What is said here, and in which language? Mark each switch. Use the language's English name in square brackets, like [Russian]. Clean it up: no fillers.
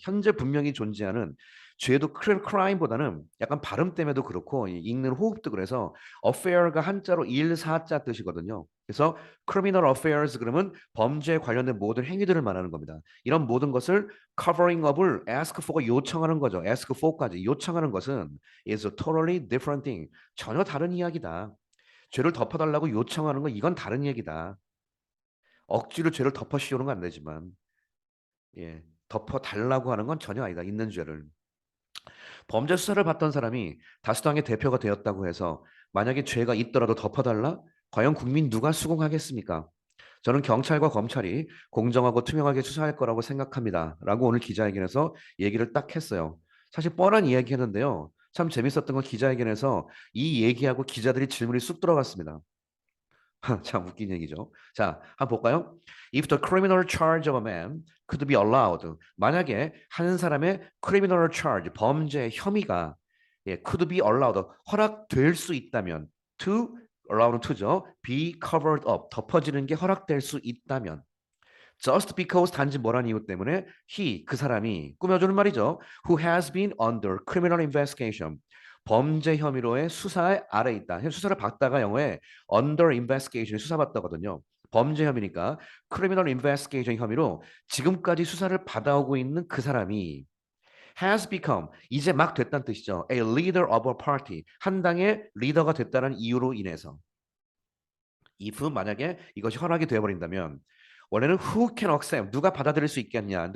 [Korean] 현재 분명히 존재하는 죄도 crime보다는 약간 발음 때문에도 그렇고 읽는 호흡도 그래서 affair가 한자로 일사자 뜻이거든요. 그래서 [English] criminal affairs [Korean] 그러면 범죄에 관련된 모든 행위들을 말하는 겁니다. 이런 모든 것을 [English] covering up [Korean] 을 [English] ask for가 [Korean] 요청하는 거죠. [English] ask for [Korean] 까지 요청하는 것은 [English] is a totally different thing. [Korean] 전혀 다른 이야기다. 죄를 덮어달라고 요청하는 건 이건 다른 얘기다. 억지로 죄를 덮어 씌우는 건 안 되지만 덮어달라고 하는 건 전혀 아니다. 있는 죄를. 범죄 수사를 받던 사람이 다수당의 대표가 되었다고 해서 만약에 죄가 있더라도 덮어달라? 과연 국민 누가 수긍하겠습니까? 저는 경찰과 검찰이 공정하고 투명하게 수사할 거라고 생각합니다. 라고 오늘 기자회견에서 얘기를 딱 했어요. 사실 뻔한 이야기 했는데요. 참 재밌었던 건 기자회견에서 이 얘기하고 기자들이 질문이 쑥 들어갔습니다. 참 웃긴 얘기죠. 자, 한번 볼까요? [English] If the criminal charge of a man could be allowed. [Korean] 만약에 한 사람의 [English] criminal charge, [Korean] 범죄 혐의가 [English] could be allowed, [Korean] 허락될 수 있다면 to, allow는 to죠. [English] be covered up, [Korean] 덮어지는 게 허락될 수 있다면 [English] just because [Korean] 단지 뭐란 이유 때문에 he, 그 사람이 꾸며주는 말이죠. [English] who has been under criminal investigation. [Korean] 범죄 혐의로의 수사 아래 있다. 수사를 받다가 영어에 [English] under investigation [Korean] 수사받다거든요. 범죄 혐의니까 [English] criminal investigation [Korean] 혐의로 지금까지 수사를 받아오고 있는 그 사람이 [English] has become [Korean] 이제 막 됐다는 뜻이죠. [English] A leader of a party [Korean] 한 당의 리더가 됐다는 이유로 인해서 if 만약에 이것이 허락이 되어버린다면 원래는 [English] who can accept [Korean] 누가 받아들일 수 있겠냐.